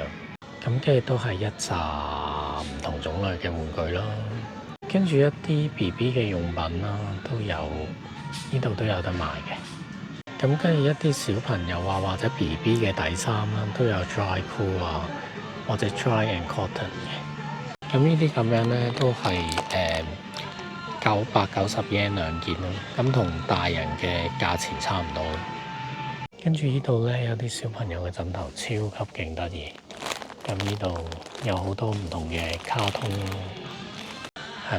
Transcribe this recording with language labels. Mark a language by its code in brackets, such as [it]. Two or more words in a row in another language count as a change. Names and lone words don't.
[yue] 咁跟住都係一紮唔同種類嘅玩具咯。跟住一啲 BB 嘅用品啦，都有呢度都有得賣嘅。咁跟住一啲小朋友啊，或者 BB 嘅底衫啦，都有 [en] dry cool [yue] 啊，或者 [en] dry and cotton [yue] 嘅。咁呢啲咁樣咧，都係990 yen 兩件咯。咁同大人嘅價錢差唔多。跟住呢度咧有啲小朋友嘅枕頭超級勁得意。咁呢度有好多唔同嘅卡通，係啦。